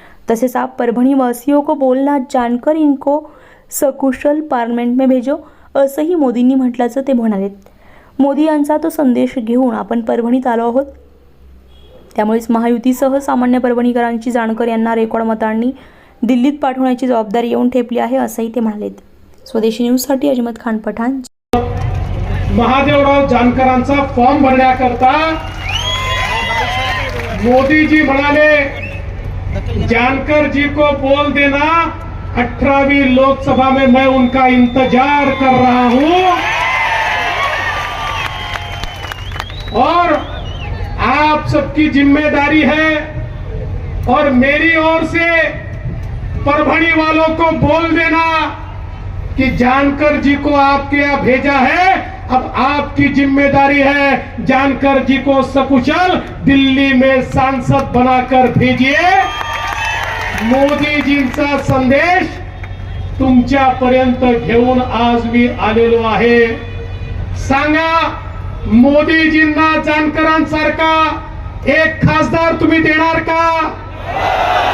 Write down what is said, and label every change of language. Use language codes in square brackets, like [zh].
[hi] तसेच आप परभणी वासियों को बोलना, जानकर इनको सकुशल पार्लियामेंट में भेजो [mr] असंही मोदींनी म्हटल्याचं ते म्हणालेत। मोदी यांचा तो संदेश घेऊन आपण परभणीत आलो आहोत। त्यामुळेच महायुतीसह सामान्य परभणीकरांची जानकर यांना रेकॉर्ड मतांनी दिल्लीत पाठवण्याची जबाबदारी येऊन ठेपली आहे असंही ते म्हणालेत। स्वदेशी न्यूजसाठी अजमत खान पठाण। महादेवराव जानकरांचा फॉर्म भरण्याकरता मोदी जी म्हणाले, [hi] जानकर जी को बोल देना 18वीं लोकसभा में मैं उनका इंतजार कर रहा हूं और आप सबकी जिम्मेदारी है और मेरी ओर से परभणी वालों को बोल देना कि जानकर जी को आपके यहाँ भेजा है, अब आपकी जिम्मेदारी है जानकर जी को सकुशल दिल्ली में सांसद बनाकर भेजिए। [mr] मोदी जींचा संदेश तुमच्यापर्यंत घेऊन आज मी आलेलो आहे। सांगा मोदीजींना जानकरांसारखा एक खासदार तुम्ही देणार का?